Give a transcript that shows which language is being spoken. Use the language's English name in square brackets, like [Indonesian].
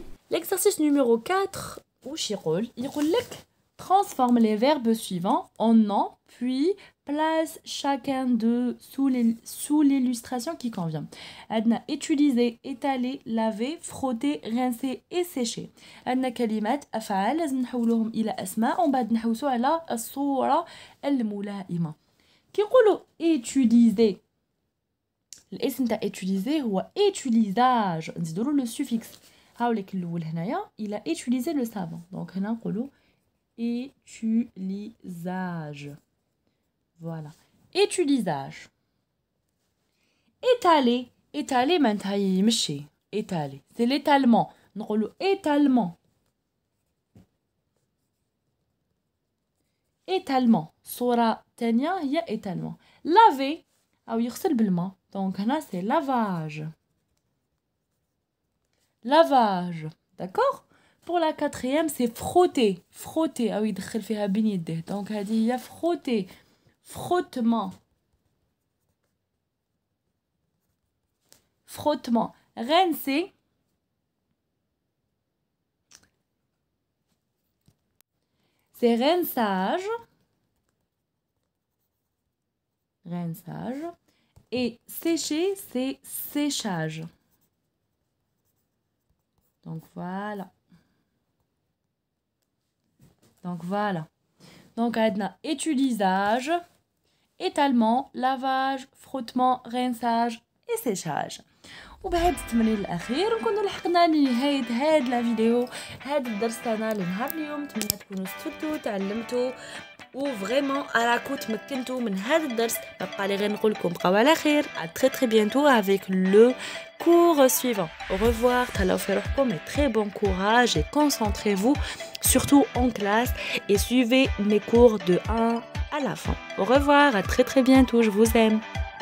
[French] L'exercice numéro 4 [Arabic] واش يقول لك [French] transforme les verbes suivants en nom puis place chacun d'eux sous l'illustration qui convient. عندنا utiliser, étaler, laver, frotter, rincer et sécher. [Arabic] عندنا كلمات أفعال لازم نحولوهم إلى أسماء ومن بعد نحوسوا على الصورة الملائمة. كي نقولوا utiliser الاسم تاع utiliser هو utilisage. نزيدولو لو سوفيكس. هاوليك الأول هنايا [French] il a utilisé le savon. donc [Arabic] هنا نقولوا [French] utilisage. Voilà. Utilisage. Étaler. Étaler [Arabic] معناتها يمشي. [French] Étaler. C'est l'étalement. [Arabic] نقولوا étalement. [French] étalement. [Arabic] صورة تانية هي étalement. laver أو يغسل بالماء. [French] Donc [Arabic] هنا [French] c'est lavage. Lavage. D'accord? Pour la quatrième, c'est frotter. Frotter. Ah oui, [Arabic] يدخل فيها بين يديه. Donc هذه هي frotter. [French] Frottement. Frottement. Rincer. C'est rinçage. Rinçage. Et sécher, c'est séchage. Donc voilà. Donc on a utilisage, étalement, lavage, frottement, rinçage et séchage. [Arabic] وبهذا التمرين الاخير نكونوا لحقنا لنهايه هاد لا فيديو هاد الدرس تاعنا لنهار اليوم. نتمنى تكونوا استفدتوا تعلمتوا وفريمون راكو تمكنتوا من هذا الدرس. بقى لي غير نقول لكم بقاو على خير. [French] à très très bientôt avec le cours suivant. Au revoir. [Arabic] تهلاو في روحكم [French] et très bon courage et concentrez-vous surtout en classe et suivez mes cours de 1 à la fin. Au revoir, à très très bientôt, je vous aime.